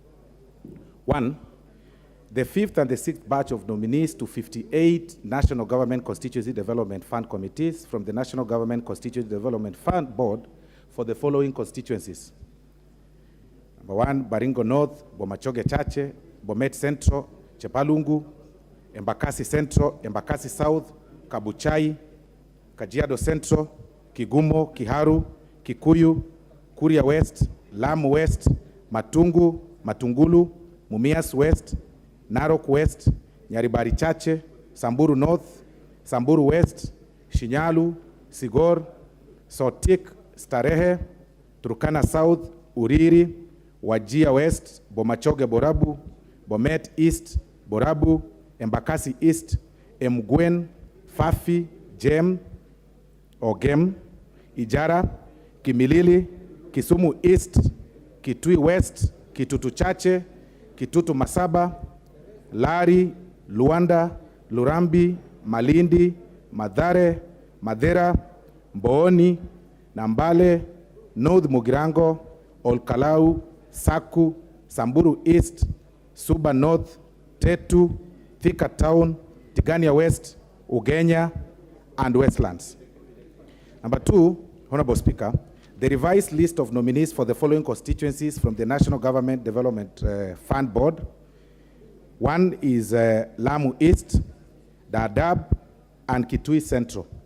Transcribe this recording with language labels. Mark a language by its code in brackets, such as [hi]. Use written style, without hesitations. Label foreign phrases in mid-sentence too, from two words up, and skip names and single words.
[en] 1. The 5th and the 6th batch of nominees to 58 National Government Constituency Development Fund committees from the National Government Constituency Development Fund Board for the following constituencies. Number 1, Baringo North, Bomachoge Chache, Bomet Central, Chepalungu, Embakasi Central, Embakasi South, Kabuchai, Kajiado Central, Kigumo, Kiharu, Kikuyu, Kuria West, Lamu West, Matungu, Matungulu, Mumias West, Narok West, Nyaribari Chache, Samburu North, Samburu West, Shinyalu, Sigor, Sotik, Starehe, Turkana South, Uriri, Wajia West, Bomachoge Borabu, Bomet East, Borabu, Embakasi East, Mgwen, Fafi, Jem, Ogem, Ijara, Kimilili, Kisumu East, Kitui West, Kitutu Chache, Kitutu Masaba, Lari, Luanda, Lurambi, Malindi, Madhare, Madera, Mbooni, Nambale, North Mugirango, Olkalau, Saku, Samburu East, Suba North, Tetu, Thika Town, Tigania West, Ugenya, and Westlands. Number 2, Honorable Speaker, the revised list of nominees for the following constituencies from the National Government Development Fund Board. 1 is Lamu East, Dadaab, and Kitui Central.